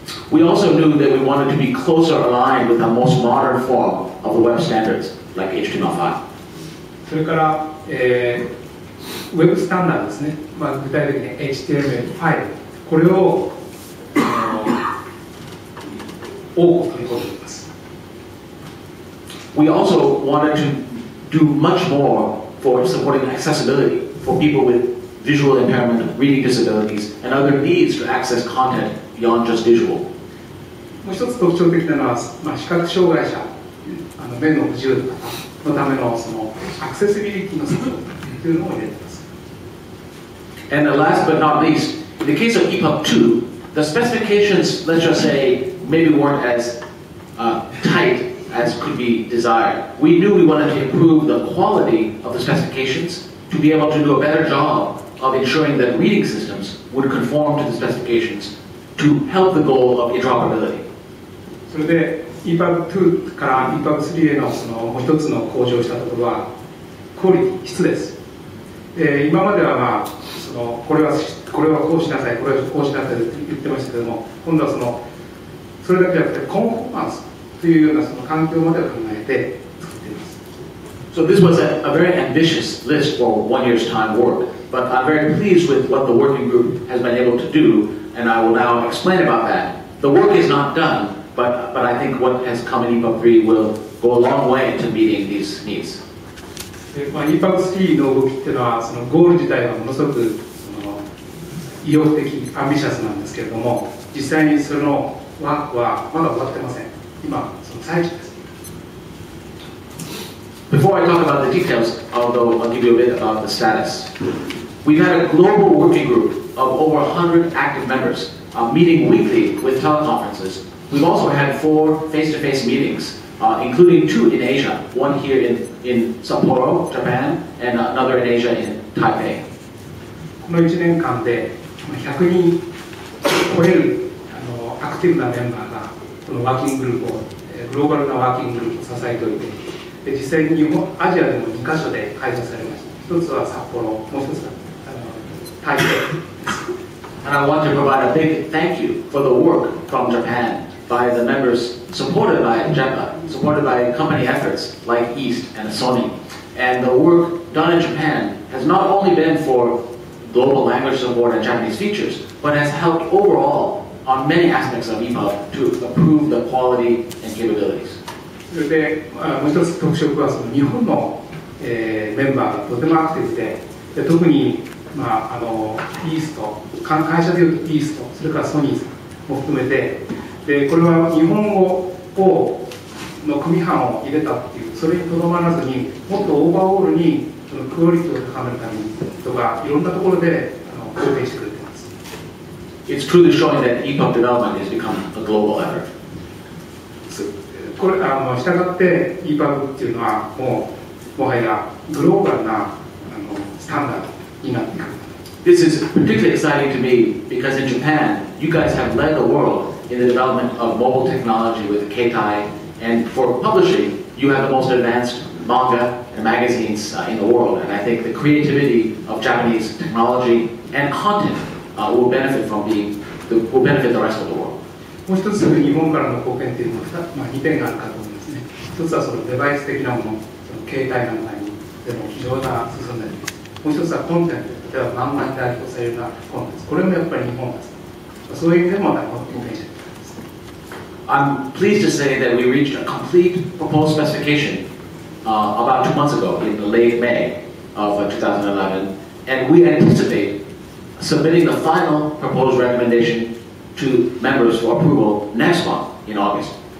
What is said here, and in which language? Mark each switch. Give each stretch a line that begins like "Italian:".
English: We also knew that we wanted to be closer aligned with the most modern form of the web standards, like HTML5.
Japanese: それから、ウェブスタンダードですね。具体的に HTML5、これを多く取り込んでいます。
English: We also wanted to do much more for supporting accessibility for people with visual impairment, reading disabilities, and other needs to access content beyond just visual.
Japanese: もう一つ特徴的なのは、視覚障害者、目の不自由のためのそのアクセシビリティのサポートというのを入れています。
English: And last but not least, in the case of EPUB 2, the specifications, let's just say, maybe weren't as tight as could be desired. We knew we wanted to improve the quality of the specifications to be able to do a better job of ensuring that reading systems would conform to the specifications to help the goal of interoperability.
Japanese: それで EPUB 2から EPUB 3へのそのもう一つの向上したところはクオリティ、質です。今まではそのこれはこうしなさい、これはこうしなさいと言ってましたけども、今度はそれだけじゃなくてコンフォーマンス、というようなその環境までを考えて作っています。
English: So this was a very ambitious list for 1 year's time work, but I'm very pleased with what the working group has been able to do, and I will now explain about that. The work is not done, but I think what has come in EPUB 3 will go a long way to meeting these needs.
Japanese: EPUB 3の動きっていうのはそのゴール自体はものすごく意欲的、アンビシャスなんですけれども、実際にそのワークはまだ終わってません。今その最中です。
English: Before I talk about the details, I'll give you a bit about the status. We've had a global working group of over 100 active members, meeting weekly with teleconferences. We've also had 4 face-to-face meetings, including 2 in Asia, one here in Sapporo, Japan, and another in Asia in Taipei.
Japanese: この1年間で100人超えるアクティブなメンバーがこのワーキンググループをグローバルなワーキンググループを支えておいて、実際にアジアでも2カ所で開催されました。 1つは札幌、もう1つは台北です。
English: And I want to provide a big thank you for the work from Japan by the members supported by JEPA, supported by company efforts like East and Sony. And the work done in Japan has not only been for global language support and Japanese features, but has helped overall on many aspects of EPUB to improve the quality and capabilities.
Japanese: それでもう一つ特色はその日本の、メンバーがとてもアクティブで、特に、イースト、会社でいうとイースト、それからソニーさんも含めて、でこれは日本語の組版を入れたっていう、それにとどまらずにもっとオーバーオールにそのクオリティを高めるためにとかいろんなところで貢献してくれています。
English: It's truly showing that EPUB development has become a global effort.
Japanese: これしたがって EPUB っていうのはもはやグローバルなスタンダードになっていく。
English: This is particularly exciting to me because in Japan, you guys have led the world in the development of mobile technology with Keitai, and for publishing, you have the most advanced manga and magazines in the world, and I think the creativity of Japanese technology and content will benefit the rest of the world.
Japanese: もう一つ日本からの貢献というのは2点があるかと思いますね。一つはそのデバイス的なもの、その携帯なんかにでも非常に進んでいます。もう一つはコンテンツ、例えば漫画に代表されるようなコンテンツ、これもやっぱり日本です。そういう意味でも貢献しています。
English: I'm pleased to say that we reached a complete proposed specification about 2 months ago in late May of 2011, and we anticipate submitting the final proposed recommendation to members for approval next month in August.